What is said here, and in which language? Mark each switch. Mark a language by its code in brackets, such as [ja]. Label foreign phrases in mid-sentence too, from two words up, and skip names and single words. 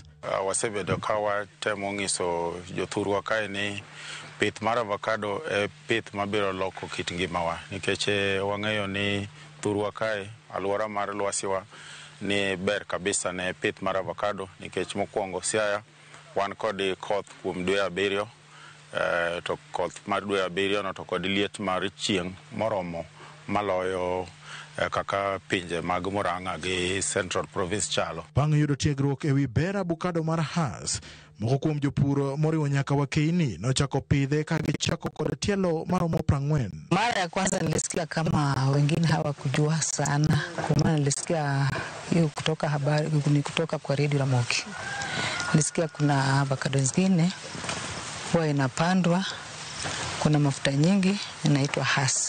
[luo] Wasebedo ka watemo ng'iso jothurwa kae ni pith mar avocado e pith mabiro loko kit ngimawa nikech wang'eyo ni thurwa kae alwora mar Lwasiwa ni ber kabisa ne pith mar avocado nikech mokwongo Siaya wan kod koth kuom dwe abiriyo to koth mar dwe abiriyo no to kod liet mar chieng' moromo maloyo kaka pinje mag Murang'a gi Central Province chalo. Bang' yudo tiegruok ewi ber avocado mar Hass, moko kuom jopur moriwo nyaka Wakeini nochako pidhe ka gichako kod tielo maromo 40. [sw] Mara ya kwanza nilisikia kama wengine hawakujua sana, kwa maana nilisikia hiyo kutoka habari kutoka kwa Radio Ramogi. Nilisikia kuna avocado zingine huwa inapandwa, kuna mafuta nyingi inaitwa Hass.